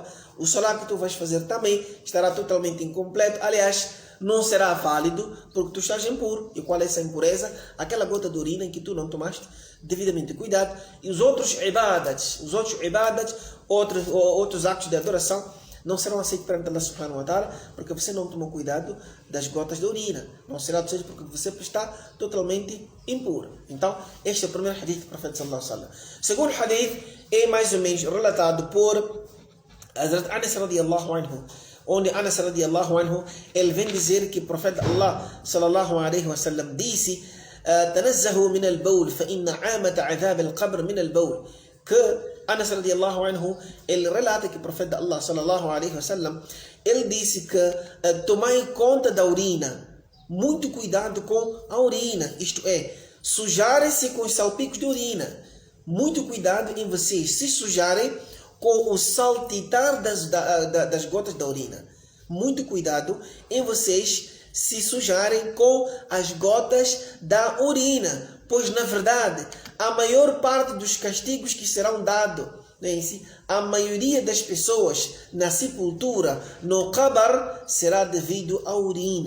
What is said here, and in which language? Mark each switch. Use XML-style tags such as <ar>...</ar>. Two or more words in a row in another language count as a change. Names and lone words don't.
<pt>O salat que tu vais fazer também estará totalmente incompleto. Aliás, não será válido porque tu estás impuro. E qual é essa impureza? Aquela gota de urina em que tu não tomaste devidamente cuidado. E os outros ibadats, outros atos de adoração não serão aceitos perante Allah</pt> <ar>سبحانه وتعالى,</ar> <pt>porque você não tomou cuidado das gotas de urina. Não será aceito porque você está totalmente impuro. Então, este é o primeiro hadith do profeta</pt> <ar>صلى الله عليه وسلم.</ar> <pt>O segundo hadith é mais ou menos relatado por Hazrat Anas</pt> <ar>رضي الله عنه,</ar> <pt>onde Anas</pt> <ar>رضي الله عنه,</ar> <pt>ele vem dizer que o profeta Allah</pt> <ar>صلى الله عليه وسلم disse: "تنزهوا من البول فإن عامة عذاب القبر من البول."</ar> <pt>Que Anas</pt> <ar>رضي الله عنه,</ar> <pt>ele relata que o profeta Allah</pt> <ar>صلى الله عليه وسلم,</ar> <pt>ele disse que tomai conta da urina, muito cuidado com a urina, isto é, sujarem-se com os salpicos de urina, muito cuidado em vocês se sujarem com o saltitar das gotas da urina, muito cuidado em vocês se sujarem com as gotas da urina, pois na verdade a maior parte dos castigos que serão dados, a maioria das pessoas na sepultura, no qabr, será devido à urina.</pt>